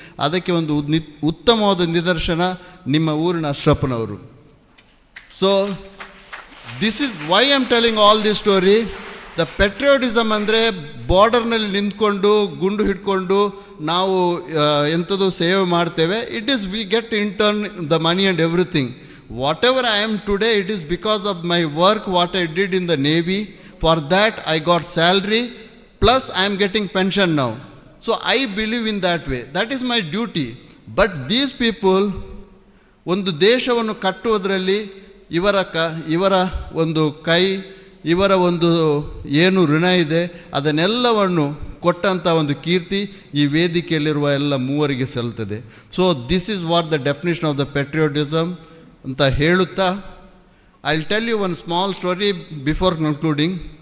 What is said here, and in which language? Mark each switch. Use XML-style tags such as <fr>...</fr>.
<kn>ಅದಕ್ಕೆ ಒಂದು ಉತ್ತಮವಾದ ನಿದರ್ಶನ ನಿಮ್ಮ ಊರಿನ ಅಶ್ರಫ್ನವರು.</kn> <en>So this is why I am telling all this story.</en> <kn>The ಪೆಟ್ರಿಯಾಟಿಸಮ್ ಅಂದರೆ ಬಾರ್ಡರ್ನಲ್ಲಿ ನಿಂತ್ಕೊಂಡು ಗುಂಡು ಹಿಡ್ಕೊಂಡು ನಾವು ಎಂಥದ್ದು ಸೇವೆ ಮಾಡ್ತೇವೆ.</kn> <en>It is we get in turn the money and everything. Whatever I am today, it is because of my work, what I did in the Navy. For that I got salary, plus I am getting pension now. So I believe in that way. That is my duty. But these people,</en> <kn>ಒಂದು ದೇಶವನ್ನು ಕಟ್ಟುವುದರಲ್ಲಿ ಇವರ ಒಂದು ಕೈ, ಇವರ ಒಂದು ಏನು ಋಣ ಇದೆ ಅದನ್ನೆಲ್ಲವನ್ನು ಕೊಟ್ಟಂಥ ಒಂದು ಕೀರ್ತಿ ಈ ವೇದಿಕೆಯಲ್ಲಿರುವ ಎಲ್ಲ ಮೂವರಿಗೆ ಸಲ್ತದೆ.</kn> <en>so this is what the definition of the patriotism</en> <kn>ಅಂತ ಹೇಳುತ್ತಾ,</kn> <en>I will tell you one small story before concluding.</en>